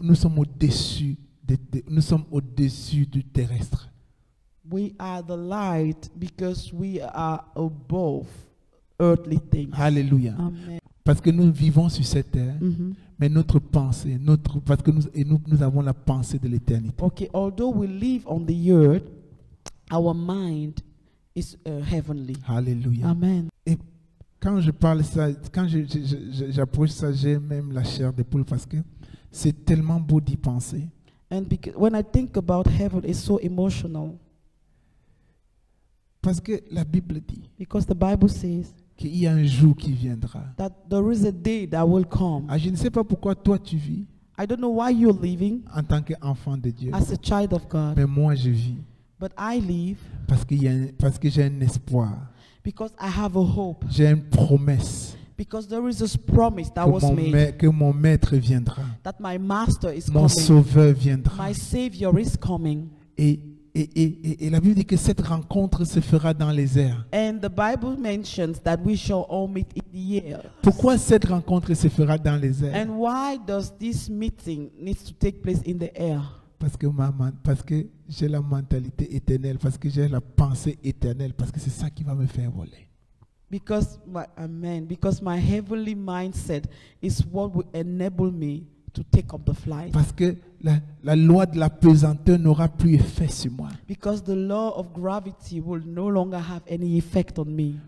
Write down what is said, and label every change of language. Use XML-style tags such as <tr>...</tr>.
<fr>nous sommes au-dessus nous sommes au-dessus du terrestre.</fr> <en>We are the light because we are above earthly things.</en> <fr>Alléluia.</fr> <en>Amen.</en> <fr>Parce que nous vivons sur cette terre, Mhm. mais notre pensée, parce que nous avons la pensée de l'éternité.</fr> <en>Okay, although we live on the earth, our mind is heavenly.</en> <fr>Alléluia.</fr> <en>Amen.</en> <fr>Et quand je parle ça, quand j'approche ça, j'ai même la chair de poule parce que c'est tellement beau d'y penser.</fr> <en>And because when I think about heaven, it's so emotional</en> <fr>Parce que la Bible dit</fr> <en>because the Bible says</en> <fr>qu'il y a un jour qui viendra.</fr> <en>that there is a day that will come.</en> <fr>Ah, je ne sais pas pourquoi toi tu vis</fr> <en>I don't know why you're living</en> <fr>en tant qu'enfant de Dieu,</fr> <en>as a child of God,</en> <fr>mais moi je vis</fr> <en>but I live</en> <fr>parce que j'ai un espoir,</fr> <en>because I have a hope,</en> <fr>j'ai une promesse</fr> <en>because there is this promise that was made</en> <fr>que mon maître viendra,</fr> <en>that my master is</en> <fr>mon sauveur viendra.</fr> <en>my savior is coming.</en> <fr>Et la Bible dit que cette rencontre se fera dans les airs.</fr> <en>And the Bible mentions that we shall all meet in the air.</en> <fr>Pourquoi cette rencontre se fera dans les airs?</fr> <en>And why does this meeting needs to take place in the air?</en> <fr>Parce que j'ai la mentalité éternelle, parce que j'ai la pensée éternelle, parce que c'est ça qui va me faire voler.</fr> <en>Because my heavenly mindset is what will enable me to take up the flight.</en> <fr>Parce que la loi de la pesanteur n'aura plus effet sur moi.</fr> <en>Because the law of gravity will no longer have any effect on me.</en>